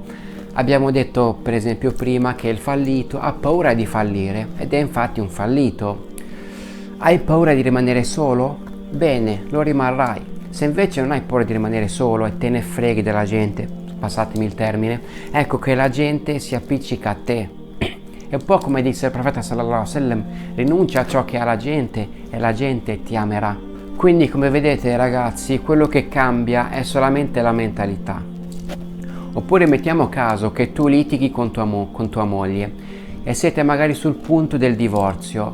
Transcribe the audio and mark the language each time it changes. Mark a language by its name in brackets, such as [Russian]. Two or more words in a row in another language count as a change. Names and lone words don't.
[Italian] Abbiamo detto per esempio prima che il fallito ha paura di fallire, ed è infatti un fallito. Hai paura di rimanere solo? Bene, lo rimarrai. Se invece non hai paura di rimanere solo e te ne freghi della gente, passatemi il termine, ecco che la gente si appiccica a te. È un po' come disse il profeta [Arabic] صلى الله عليه وسلم: [Italian] rinuncia a ciò che ha la gente e la gente ti amerà. Quindi, come vedete ragazzi, quello che cambia è solamente la mentalità. Oppure mettiamo caso che tu litighi con tua moglie e siete magari sul punto del divorzio.